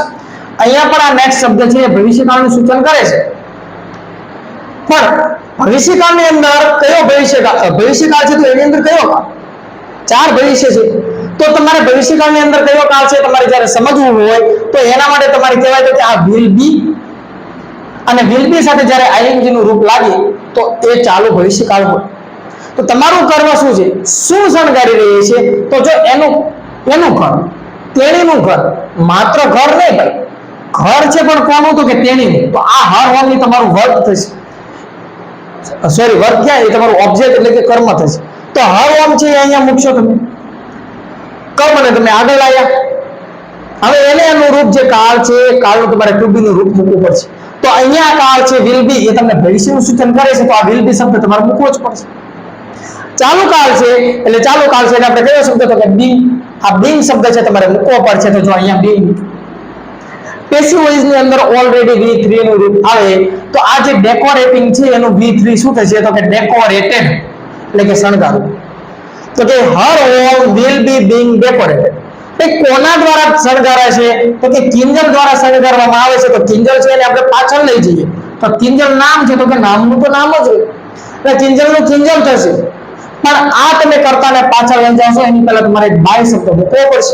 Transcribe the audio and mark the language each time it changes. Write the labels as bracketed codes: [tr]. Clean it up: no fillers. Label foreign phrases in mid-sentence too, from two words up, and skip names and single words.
[gu] અહીંયા પણ આ નેક્સ્ટ શબ્દ છે એ ભવિષ્યકાળનું સૂચન કરે છે. પણ ભવિષ્યકાળની અંદર કયો ભવિષ્યકાળ છે તો એની અંદર કયો કાળ? 4 ભવિષ્ય છે. તો તમારે ભવિષ્યકાળની અંદર કયો કાળ છે તમારે જ્યારે સમજવું હોય તો એના માટે તમારે કહેવાય તો કે આ [en] will be, [gu] અને [en] will be [gu] સાથે જ્યારે ing નું રૂપ લાગે તો એ ચાલુ ભવિષ્યકાળ હોય. તો તમારું કર્મ શું છે? શું શણગારી રહી છે? તો જો એનું ઘર, તેણીનું ઘર, માત્ર ઘર નહીં ભાઈ, ઘર છે પણ કોનું? તો કે તેણીનું. તો આ [en] her home [gu] ની તમારું વર્ક થશે. વર્ક ક્યાં? એ તમારું ઓબ્જેક્ટ એટલે કે કર્મ થશે. તો [en] her home [gu] છે અહીંયા મૂકશો તમે, કર્મને તમે આગળ લાવ્યા. હવે એને અનુરૂપ જે કાળ છે કાળનું તમારે [en] to be [gu] નું રૂપ મૂકવું પડશે. તો અહીંયા કાળ છે [en] will be, [gu] એ તમને ભવિષ્યનું સૂચન કરે છે, તો આ [en] will be [gu] શબ્દ તમારે મૂકવો જ પડશે. ચાલુ કાળ છે એટલે ચાલુ કાળ છે એટલે આપણે કયો શબ્દ? તો કે being. આ being શબ્દ છે તમારે મૂકવો પડશે. તો જો અહીંયા being. [en] passive voice [gu] ની અંદર ઓલરેડી V3 નું રૂપ આવે તો આ જે ડેકોરેટિંગ છે એનું V3 શું થશે? તો કે ડેકોરેટેડ એટલે કે શણગારવું. તો કે [en] her home will be being decorated. [gu] એ કોના દ્વારા શણગારાય છે? તો કે કિંજલ દ્વારા શણગારવામાં આવે છે. તો કિંજલ છે એને આપણે પાછળ લઈ જઈએ તો કિંજલ નામ છે, તો કે નામનું તો નામ જ હોય એટલે કિંજલનું કિંજલ થશે. પણ આ તમે કર્તાને પાછળ લઈ જાશો એની પહેલા તમારે બાય શબ્દ મૂકવો પડશે.